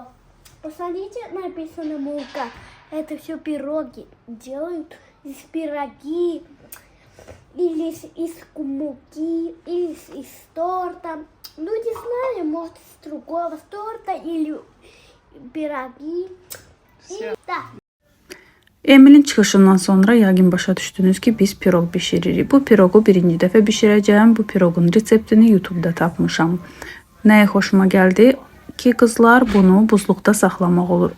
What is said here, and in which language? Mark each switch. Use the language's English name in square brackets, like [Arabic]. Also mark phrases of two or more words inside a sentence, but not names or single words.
[Russian] Посмотрите, написано мука. Это все пироги. Делают из пироги. Или из муки, или из торта. Ну, не знаю, может, из другого торта или piraги. Da. [Azerbaijani] Emilin çıxışından sonra yəqin başa düşdünüz ki, biz piroq bişiririk. Bu piroqu birinci dəfə bişirəcəm. Bu piroqun reseptini YouTube-da tapmışam. Nəyə xoşuma gəldi ki, qızlar bunu buzluqda saxlamaq olur.